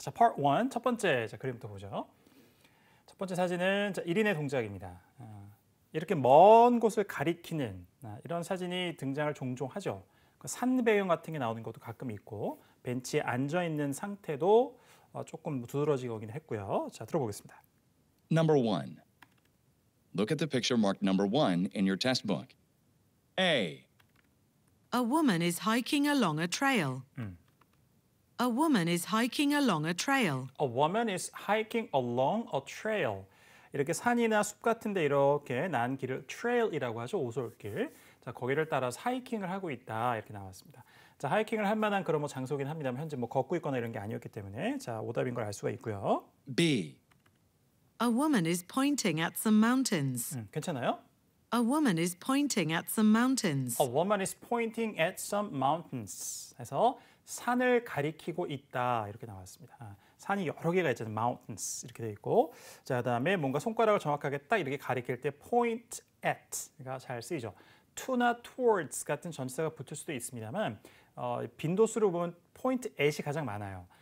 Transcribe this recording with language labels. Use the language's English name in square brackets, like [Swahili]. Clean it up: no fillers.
[Korean] 자, Part 1 첫 번째 그림부터 보죠. 첫 번째 사진은 1인의 동작입니다. 이렇게 먼 곳을 가리키는 이런 사진이 등장을 종종 하죠. 산 배경 같은 게 나오는 것도 가끔 있고, 벤치에 앉아 있는 상태도 조금 두드러지긴 했고요. 자, 들어보겠습니다. [English] Number 1. Look at the picture marked number 1 in your test book. A. A woman is hiking along a trail. A woman is hiking along a trail. A woman is hiking along a trail. [Korean] 이렇게 산이나 숲 같은데 이렇게 난 길을 trail이라고 하죠. 오솔길. 자, 거기를 따라서 하이킹을 하고 있다, 이렇게 나왔습니다. 자, 하이킹을 할 만한 그런 뭐 장소긴 합니다만 현재 뭐 걷고 있거나 이런 게 아니었기 때문에 자, 오답인 걸 알 수가 있고요. [English] B. A woman is pointing at some mountains. [Korean] 괜찮아요? [English] A woman is pointing at some mountains. A woman is pointing at some mountains. [Korean] 해서 산을 가리키고 있다, 이렇게 나왔습니다. 산이 여러 개가 있잖아요. mountains 이렇게 돼 있고, 자, 그다음에 뭔가 손가락을 정확하게 딱 이렇게 가리킬 때 point at가 잘 쓰이죠. to나 towards 같은 전치사가 붙을 수도 있습니다만 빈도수로 보면 point at이 가장 많아요.